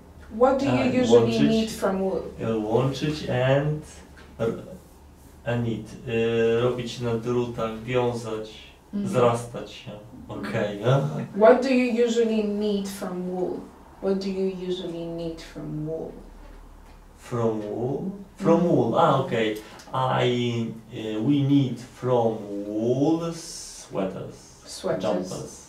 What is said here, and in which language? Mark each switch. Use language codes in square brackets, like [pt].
[en] What do you usually knit from wool? Łączyć and knit. [pl] Robić na drutach, wiązać, zrastać się. [en] Okay. What do you usually knit from wool? What do you usually knit from wool? From wool? From wool. Okay. We knit from wool sweaters. Sweaters. Jumpers.